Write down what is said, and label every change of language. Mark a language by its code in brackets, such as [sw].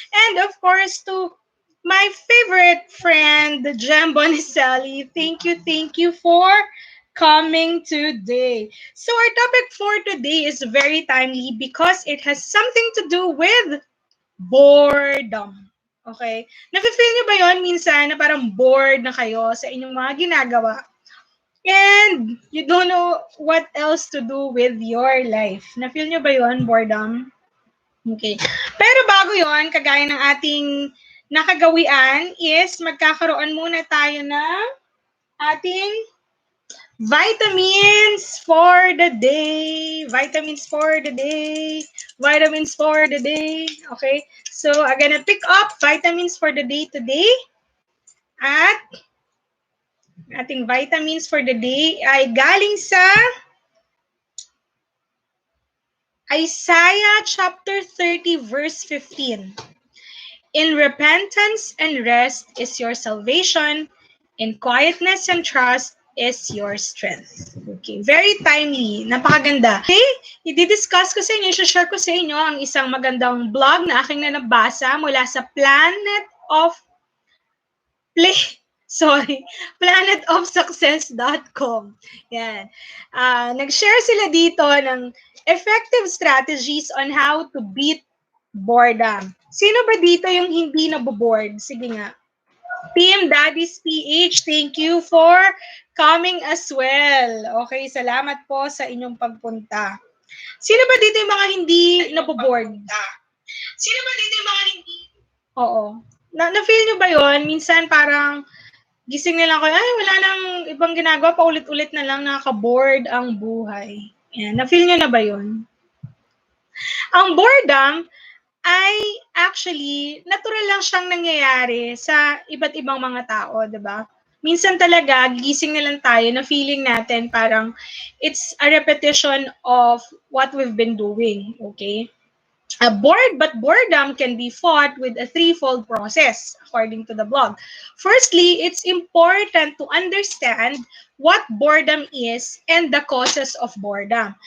[en] And of course, to my favorite friend, Jem Bonicelli. Thank you for coming today. So our topic for today is very timely because it has something to do with boredom. Okay? [tl] Nafe-feel nyo ba yon minsan na parang bored na kayo sa inyong mga ginagawa? [en] And you don't know what else to do with your life. [tl] Na-feel nyo ba yon, boredom? Okay. Pero bago yon, kagaya ng ating nakagawian is magkakaroon muna tayo ng ating [en] vitamins for the day. Vitamins for the day. Vitamins for the day. Okay? So, I'm gonna pick up vitamins for the day today. [tl] At ating [en] vitamins for the day [tl] ay galing sa Isaiah chapter 30 verse 15. [en] In repentance and rest is your salvation. In quietness and trust is your strength. Okay, very timely. Napakaganda. [tl] Okay, i-discuss ko sa inyo, i-share ko sa inyo ang isang magandang blog na aking na nabasa mula sa planetofsuccess.com. Yan. Nag-share sila dito ng [en] effective strategies on how to beat boredom. [tl] Sino ba dito yung hindi naboboard? Sige nga. [en] Team Daddy's PH, thank you for coming as well. [tl] Okay, salamat po sa inyong pagpunta. Sino ba dito yung mga hindi naboboard? Sino ba dito yung mga hindi? Oo. Na-feel nyo ba yon? Minsan parang gising na lang ko, ay wala nang ibang ginagawa, paulit-ulit na lang, nakaka-bored ang buhay. Yan. Na-feel nyo na ba yon? Ang boredom ay actually natural lang siyang nangyayari sa iba't ibang mga tao, 'di ba? Minsan talaga gising na lang tayo na feeling natin parang [en] it's a repetition of what we've been doing, [tl] okay? [en] But boredom can be fought with a threefold process, according to the blog. Firstly, it's important to understand what boredom is and the causes of boredom.